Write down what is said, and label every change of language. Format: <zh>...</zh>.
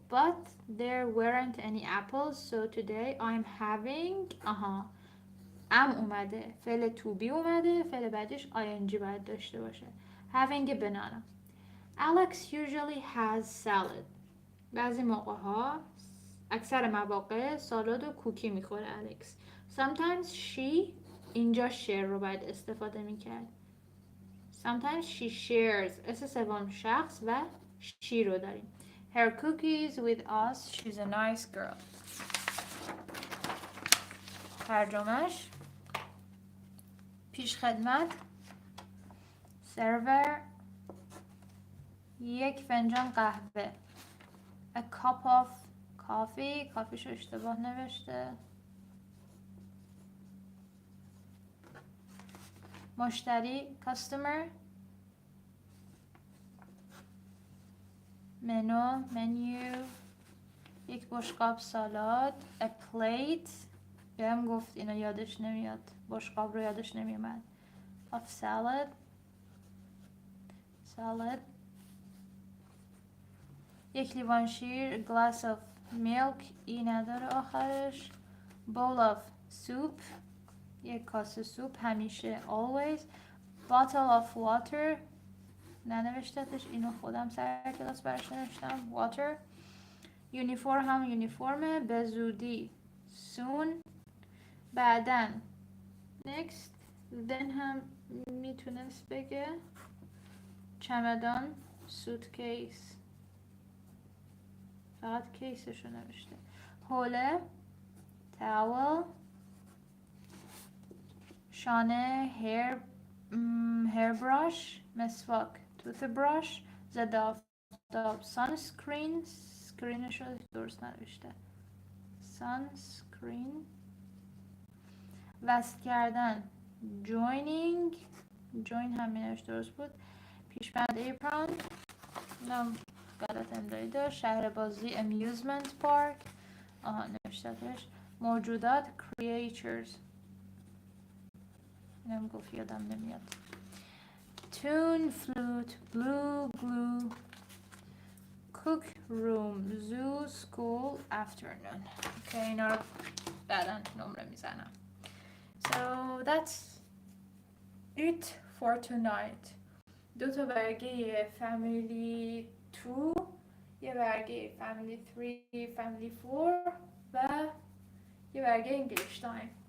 <en>But there weren't any apples. So today I'm having</en> <fa>اومده. فعل to be اومده. فعل بعدش ing باید داشته باشه.</fa> <en>Having a banana. Alex usually has salad.</en> <fa>بعضی موقع ها اکثر مواقع سالاد و کوکی میخوره الکس.</fa> <en>Sometimes she</en> <fa>اینجا share رو باید استفاده میکرد.</fa> <en>Sometimes she shares</en> <fa>اس سوم شخص و she رو داریم.</fa> <en>Her cookies with us. She's a nice girl.</en> <fa>ترجمهش پیش خدمت server یک فنجان قهوه.</fa> <en>A cup of coffee.</en> <fa>کافیشو اشتباه نوشته. مشتری customer. menu یک بشقاب سالاد.</fa> <en>A plate</en> <fa>بهم گفت اینو یادش نمیاد. بشقاب رو یادش نمیومد.</fa> <en>Of salad.</en> <fa>یک لیوان شیر.</fa> <en>glass of milk</en> <fa>ای نداره آخرش.</fa> <en>bowl of soup</en> <fa>یک کاسه سوپ همیشه always.</fa> <en>bottle of water</en> <fa>ننوشتتش اینو خودم سر کلاس براش نوشتم. water. یونیفرم هم یونیفرمه. به زودی soon. بعدن next. then هم میتونست بگه چمدان suitcase فقط کیسشو نوشته. حوله towel. شانه hairbrush مسواک toothbrush. ضد آفتاب sunscreen سکرینشو درست نوشته sunscreen. وصل کردن join هم مینوشت درست بود. پیشبند apron اینم غلط املایی داشت. شهر بازی amusement park نوشتتش. موجودات creatures اینم گفت یادم نمیاد.</fa> <en>tune flute blue glue cook room zoo school afternoon.</en> <fa>که اینا رو بعدا نمره میزنم.</fa> <en>So that's it for tonight.</en> <fa>2 برگه family 2 یه برگه family 3 family 4 و یه برگه English time.</fa>